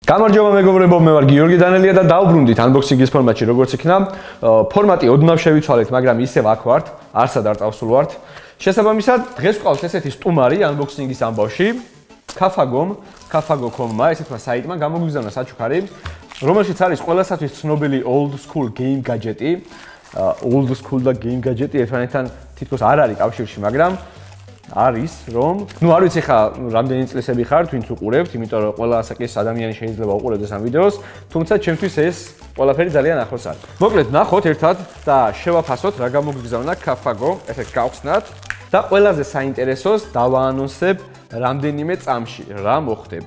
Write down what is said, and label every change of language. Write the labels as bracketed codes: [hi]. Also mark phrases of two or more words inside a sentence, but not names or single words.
[ka] გამარჯობა მეგობრებო, მე ვარ გიორგი დანელია და დავბრუნდით unboxing-ის ფორმატში, როგორც იქნა. ფორმატი ოდნავ შევიცვალეთ, მაგრამ ისევ აქ ვართ, არსად არ წავსულვართ. შესაბამისად, დღეს გვყავს ესეთი სტუმარი unboxing-ის ამბავში, kafago.com-მა, ესეთმა საიტმა გამოგვიგზავნა საჩუქარი, რომელშიც არის ყველასათვის ცნობილი [en] old school game gadget-ი. Old school [ka] და [en] game gadget-ი [ka] ერთმანეთთან თითქოს არ არის კავშირში, მაგრამ არის რომ არ ვიცი ხა რამდენი წლისები ხართ ვინც უყურებთ, იმიტომ რომ ყველა ასაკის ადამიანი შეიძლება უყურებდეს ამ ვიდეოს, თუმცა ჩემთვის ეს ყველაფერი ძალიან ახლოს არის. მოკლედ ნახოთ ერთად და შევაფასოთ რა გამოგვიგზავნა Kafago, ესეთ გავხსნათ და ყველაზე საინტერესოს დავაანონსებ რამდენიმე წამში რა მოხდება.